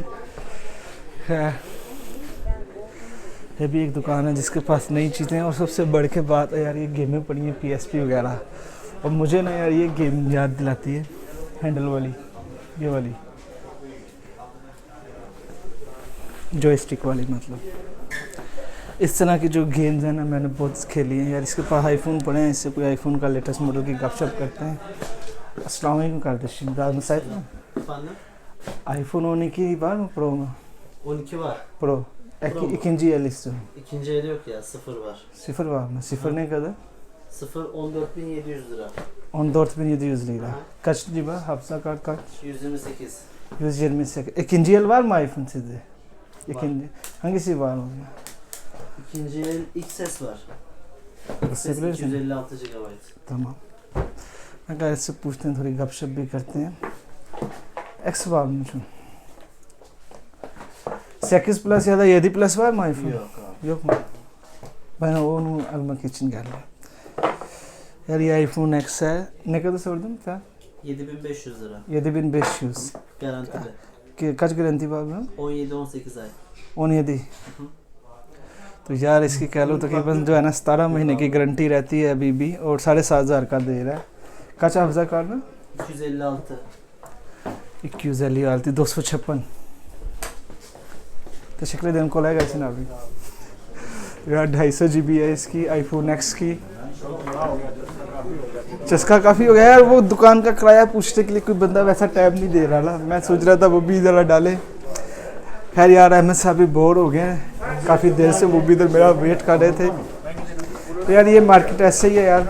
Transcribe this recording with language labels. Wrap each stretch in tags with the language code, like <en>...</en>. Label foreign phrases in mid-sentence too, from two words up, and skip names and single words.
<hi>खैर ये भी एक दुकान है जिसके पास नई चीज़ें, और सबसे बढ़ के बात है यार ये गेमें पड़ी हैं PSP वगैरह, और मुझे ना यार ये गेम याद दिलाती है हैंडल वाली, ये वाली जॉयस्टिक वाली। मतलब इस तरह की जो गेम्स हैं ना मैंने बहुत खेली हैं यार। इसके पास आईफोन पड़े हैं, इससे कोई आईफोन का लेटेस्ट मॉडल की गपशप करते हैं,</hi> <ar>السلام عليكم</ar> <tr>kardeşim. Daha müsait mi? Efendim? iPhone 12 var mı Pro mu? 12 var. Pro. Pro mu? İkinci el istiyorum. İkinci eli yok ya. 0 var. Sıfır var mı? Sıfır ne kadar? 0 14.700 lira. 14.700 lira. Aha. Kaç lira? Hafıza kart kaç? 128. 128. İkinci el var mı iPhone sizde? İkinci. Hangisi var mı? İkinci el XS var. XS Gösterebilirsin. 256 GB. Tamam.</tr> <hi>अगर इससे पूछते हैं थोड़ी गपशप भी करते हैं</hi> <tr>X var mı şu? 8 Plus ya da 7 Plus var mı iPhone? Yok abi. Yok mu? Ben onu almak için geldim. Yani iPhone X ne kadar sordun sen? 7500 lira. 7500. Garantili. Kaç garanti var bunun? 17-18 ay. 17.</tr> <hi>तो यार इसकी कह लो तकरीबन जो है ना 17 महीने की गारंटी रहती है अभी भी और 7,500 का दे रहा है.</hi> <tr>Kaç hafıza kartı? 256. 256 256. Teşekkür ederim, kolay gelsin abi.</tr> <hi>यार 250 GB है इसकी iPhone X की. चस्का काफ़ी हो गया यार. वो दुकान का किराया पूछने के लिए कोई बंदा वैसा टाइम नहीं दे रहा ना. मैं सोच रहा था वो भी ज़रा डाले. खैर यार अहमद साहब भी बोर हो गए हैं. काफ़ी देर से वो भी इधर मेरा वेट कर रहे थे. तो यार ये मार्केट ऐसे ही है यार.</hi>